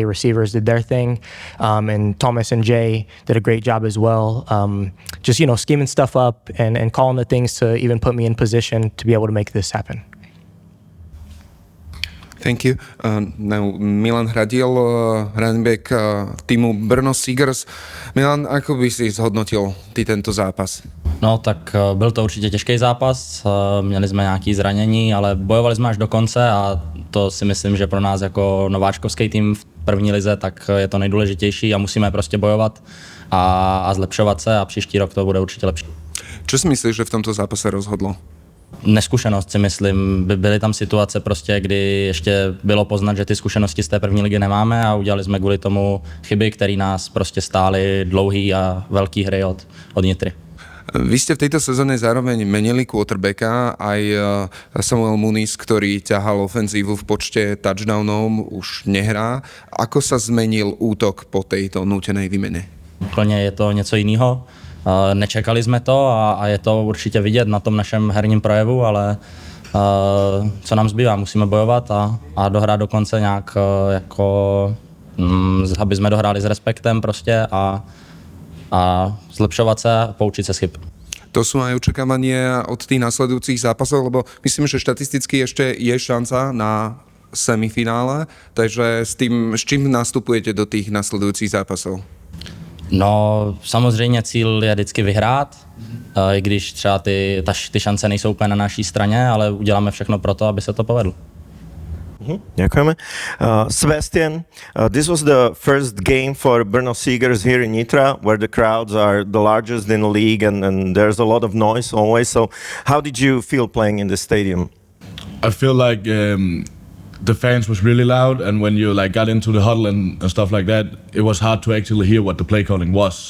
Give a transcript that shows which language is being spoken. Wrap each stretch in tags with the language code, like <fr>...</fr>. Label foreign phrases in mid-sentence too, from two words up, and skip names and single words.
<en>Receivers did their thing. And Thomas and Jay did a great job as well. Just, scheming stuff up and calling the things to even put me in position to be able to make this happen. Thank you. Now Milan Hradil, running back týmu Brno Sígrs.</en> <sk>Milan, ako by si zhodnotil ty tento zápas?</sk> <cs>No tak byl to určitě těžký zápas, měli jsme nějaké zranění, ale bojovali jsme až do konce a to si myslím, že pro nás jako nováčkovský tým v první lize, tak je to nejdůležitější a musíme prostě bojovat a zlepšovat se a příští rok to bude určitě lepší.</cs> <sk>Čo si myslíš, že v tomto zápase rozhodlo?</sk> <cs>Neskušenost si myslím, byly tam situace prostě, kdy ještě bylo poznat, že ty zkušenosti z té první ligy nemáme a udělali jsme kvůli tomu chyby, které nás prostě stály dlouhý a velký hry od Nitry.</cs> <sk>Vy ste v tejto sezóne zároveň menili quarterbacka, aj Samuel Muniz, ktorý ťahal ofenzívu v počte touchdownov, už nehrá. Ako sa zmenil útok po tejto nútenej výmene?</sk> <cs>Úplně je to něco jiného. Nečekali jsme to a je to určitě vidět na tom našem herním projevu, ale co nám zbývá, musíme bojovat a dohrát do konce nějak aby jsme dohráli s respektem prostě a zlepšovat se a</cs> <sk>poučiť sa z chyb. To sú aj očakávania od tých nasledujúcich zápasov, lebo myslím, že štatisticky ešte je šanca na semifinále, takže s čím nastupujete do tých nasledujúcich zápasov?</sk> <cs>No, samozřejmě cíl je vždycky vyhrát, i když třeba ty šance nejsou úplně na naší straně, ale uděláme všechno pro to, aby se to povedlo.</cs> <sk>Ďakujeme. Sebastian,</sk> <en>this was the first game for Brno Sígrs here in Nitra, where the crowds are the largest in the league and there's a lot of noise always. So how did you feel playing in the stadium? I feel like the fans was really loud, and when you got into the huddle and stuff like that, it was hard to actually hear what the play calling was.</en>